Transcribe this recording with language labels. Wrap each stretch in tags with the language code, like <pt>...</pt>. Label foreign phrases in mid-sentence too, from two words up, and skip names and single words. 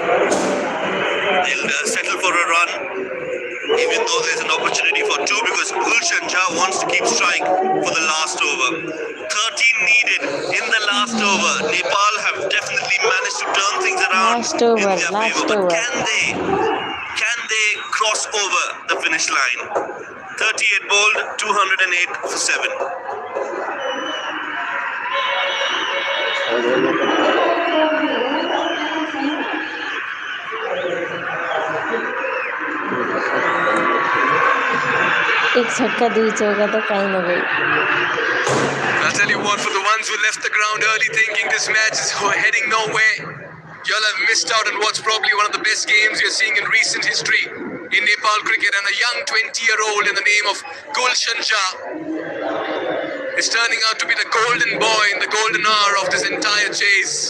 <en>They'll settle for a run, even though there's an opportunity for 2, because Gulshan wants to keep strike for the last over. 13 needed in the last over. Nepal have definitely managed to turn things around Last over, in their last favor. over. But can they cross over the finish line? 38 bowled, 208 for 7.</en> <hi>एक छक्का 2 चौका तो कहीं न गई.</hi> <en>I'll tell you what, for the ones who left the ground early thinking this match is heading nowhere, you'll have missed out on what's probably one of the best games you're seeing in recent history in Nepal cricket. And a young 20-year-old in the name of Gulshan is turning out to be the golden boy in the golden hour of this entire chase.</en>